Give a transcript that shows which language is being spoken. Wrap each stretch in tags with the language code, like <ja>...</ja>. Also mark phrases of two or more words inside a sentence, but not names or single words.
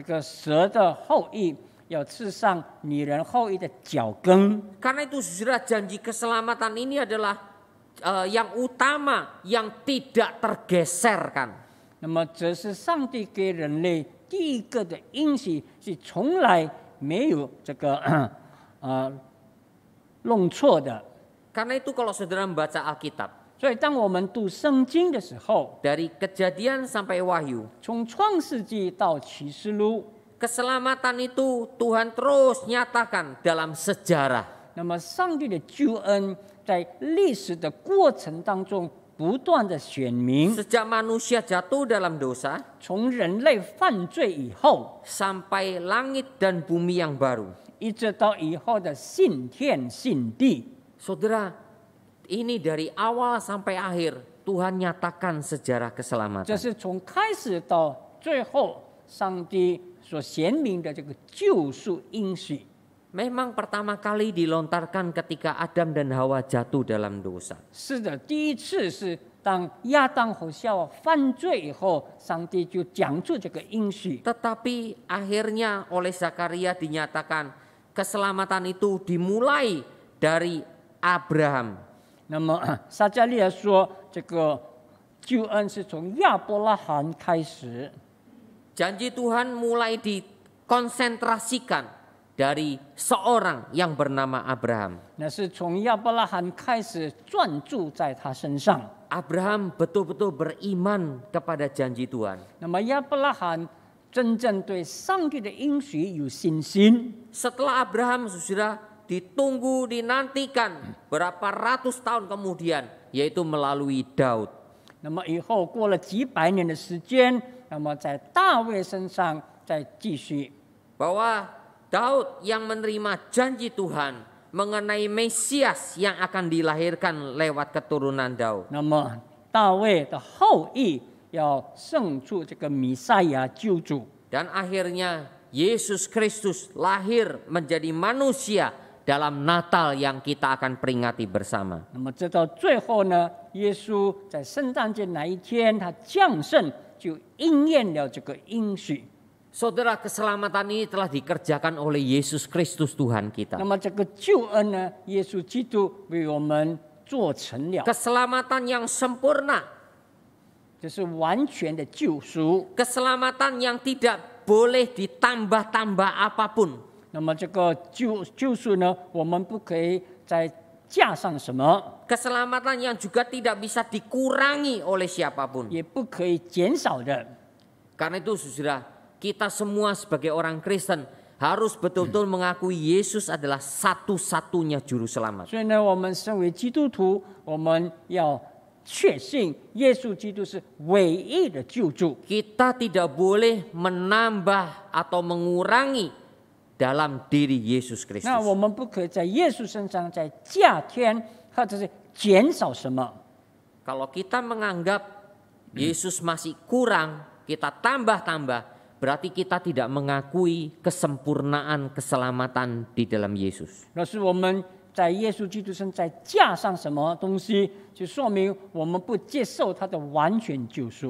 <zh>这个蛇的后裔要刺上女人后裔的脚跟。</zh> <id>Karena itu saudara, janji keselamatan ini adalah yang utama, yang tidak tergeserkan.</id> <zh>那么这是上帝给人类第一个的应许，是从来没有这个弄错的。</zh> <id>Karena itu kalau saudara membaca Alkitab,</id> <zh>所以当我们读圣经的时候，</zh> <id>dari Kejadian sampai Wahyu,</id> <zh>从创世纪到启示录，</zh> <id>keselamatan itu Tuhan terus nyatakan dalam sejarah.</id> <zh>那么上帝的救恩在历史的过程当中不断的显明，</zh> <id>Sejak manusia jatuh dalam dosa,</id> <zh>从人类犯罪以后，</zh> <id>sampai langit dan bumi yang baru.</id> <zh>一直到以后的信天信地。</zh> <id>Saudara, ini dari awal sampai akhir Tuhan nyatakan sejarah</id> <zh>这</zh> <id>keselamatan.</id> <zh>是从开始到最后，上帝所显明的这个救赎应许。</zh> <id>Memang pertama kali dilontarkan ketika Adam dan Hawa jatuh dalam dosa.</id> <zh>是的，第一次是当亚当和夏娃犯罪以后，上帝就讲出这个应许。</zh> <id>Tetapi akhirnya oleh Zakaria dinyatakan keselamatan itu dimulai dari Abraham.</id> <zh>那么撒迦利亚说，这个救恩是从亚伯拉罕开始。</zh> <id>Janji Tuhan mulai dikonsentrasikan dari seorang yang bernama Abraham.</id> <zh>那是从亚伯拉罕开始专注在他身上。</zh> <id>Abraham betul-betul beriman kepada janji Tuhan.</id> <zh>那么亚伯拉罕真正对上帝的应许有信心。</zh> <id>Setelah Abraham sudah ditunggu, dinantikan berapa ratus tahun kemudian, yaitu melalui Daud.</id> <zh>那么以后过了几百年的时间，那么在大卫身上再继续。</zh> <id>Bahwa Daud yang menerima janji Tuhan mengenai Mesias yang akan dilahirkan lewat keturunan Daud.</id> <zh>那么大卫的后裔要胜出这个弥赛亚救主。</zh> <id>Dan akhirnya Yesus Kristus lahir menjadi manusia dalam Natal yang kita akan peringati bersama.</id> <zh>那么这到最后呢，耶稣在圣诞节那一天他降生，就应验了这个应许。</zh> <id>Saudara, keselamatan ini telah dikerjakan oleh Yesus Kristus Tuhan kita.</id> <zh>那么这个救恩呢，耶稣基督为我们做成了，</zh> <id>Keselamatan yang sempurna,</id> <zh>这是完全的救赎。</zh> <id>keselamatan yang tidak boleh ditambah-tambah apapun.</id> <zh>那么这个救赎呢，我们不可以再加上什么，</zh> <id>Keselamatan yang juga tidak bisa dikurangi oleh siapapun.</id> <zh>也不可以减少的。</zh> <id>Karena itu saudara, kita semua sebagai orang Kristen harus betul-betul mengakui Yesus adalah satu-satunya juru selamat.</id> <zh>所以呢，我们身为基督徒，我们要确信耶稣基督是唯一的救主。</zh> <id>Kita tidak boleh menambah atau mengurangi dalam diri Yesus</id> <zh>那</zh> <id>Kristus.</id> <zh>我们不可以在耶稣身上再加添或者是减少什么。</zh> <id>Kalau kita menganggap Yesus masih kurang, kita tambah-tambah, berarti kita tidak mengakui kesempurnaan keselamatan di dalam Yesus.</id> <zh>要是我们在耶稣基督身再加上什么东西，就说明我们不接受他的完全救赎。</zh>